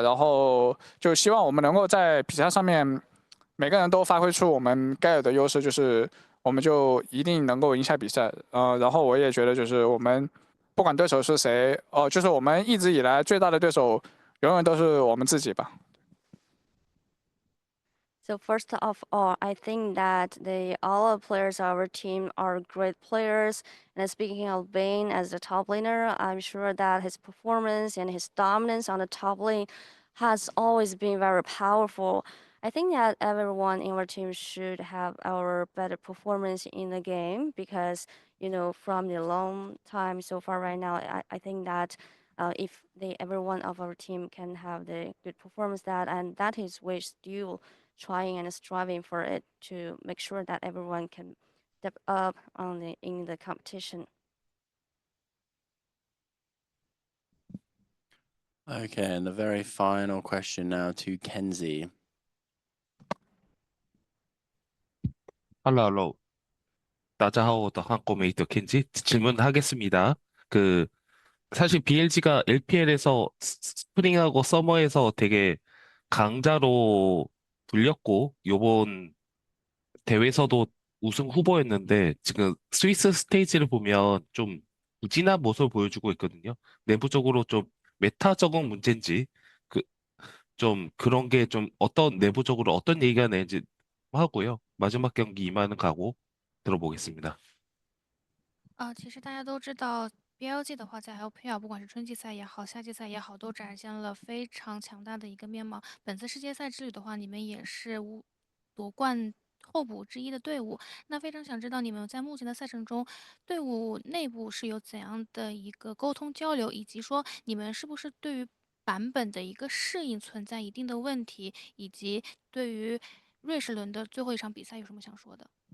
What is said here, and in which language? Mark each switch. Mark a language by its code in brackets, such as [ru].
[zh] 然后就希望我们能够在比赛上面每个人都发挥出我们该有的优势，就是我们就一定能够赢下比赛。然后我也觉得就是我们。不管对手是谁，就是我们一直以来最大的对手，永远都是我们自己吧。 [en] So first of all, I think that all the players of our team are great players. And speaking of Bane as the top laner, I'm sure that his performance and his dominance on the top lane has always been very powerful. I think that everyone in our team should have our better performance in the game because, from the long time so far right now, I think that if every one of our team can have the good performance and that is we're still trying and striving for it to make sure that everyone can step up in the competition. Okay, and the very final question now to Kenzie. [ko] 할로. [zh] 大家好,我的 [ko] 한국메이트 켄지 질문하겠습니다. 사실 BLG가 LPL에서 스프링하고 서머에서 되게 강자로 불렸고, 요번 대회에서도 우승 후보였는데, 지금 스위스 스테이지를 보면 좀 부진한 모습을 보여주고 있거든요. 내부적으로 좀 메타 적응 문제인지, 좀 그런 게 좀 내부적으로 어떤 얘기가 나는지 하고요. 마지막 경기 임하는 각오 들어보겠습니다. [zh] 其实大家都知道，BLG 的话在 LPL 不管是春季赛也好，夏季赛也好，都展现了非常强大的一个面貌。本次世界赛之旅的话，你们也是夺冠候补之一的队伍。那非常想知道你们在目前的赛程中，队伍内部是有怎样的一个沟通交流，以及说你们是不是对于版本的一个适应存在一定的问题，以及对于瑞士轮的最后一场比赛有什么想说的？